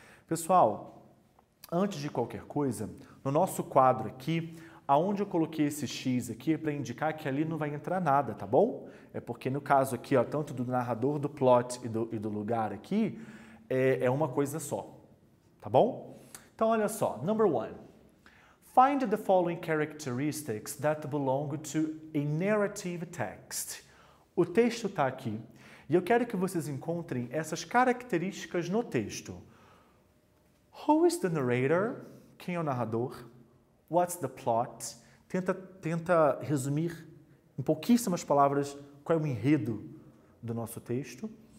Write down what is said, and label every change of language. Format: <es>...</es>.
<pt>Pessoal, antes de qualquer coisa, no nosso quadro aqui, aonde eu coloquei esse X aqui é para indicar que ali não vai entrar nada, tá bom? É porque no caso aqui, ó, tanto do narrador, do plot e do lugar aqui, é uma coisa só, tá bom? Então, olha só.</pt> <en>Number 1. Find the following characteristics that belong to a narrative text.</en> <pt>O texto está aqui e eu quero que vocês encontrem essas características no texto.</pt> <en>Who is the narrator?</en> <pt>Quem é o narrador?</pt> <en>What's the plot?</en> <pt>Tenta resumir em pouquíssimas palavras qual é o enredo do nosso texto.</pt>